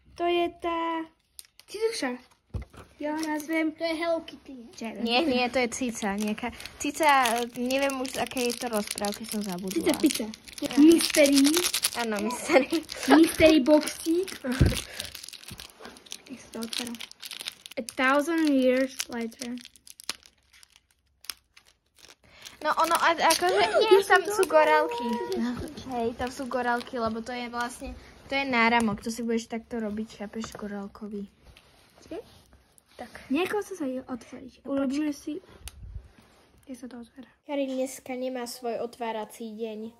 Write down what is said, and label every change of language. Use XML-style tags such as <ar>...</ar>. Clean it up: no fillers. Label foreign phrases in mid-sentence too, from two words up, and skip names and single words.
<sk>Tiduša. Ja ho nazvem... To je Hello Kitty. Nie. To je Cica. Nejaká. Cica, neviem už z akej je to rozprávky, som zabudla. Cica pizza. Mystery. Áno, mystery. Mystery boxík. Jak sa to otvára?</sk> <en>1000 years later.</en> <sk>No ono, akože nie, tam sú gorálky. Hej, tam sú gorálky, lebo to je vlastne, to je náramok, to si budeš takto robiť, chápeš, gorálkový. Tak. Nejako sa otvoriť. Urobíme si... Jak sa to otvára? Karin dneska nemá svoj otvárací deň.</sk>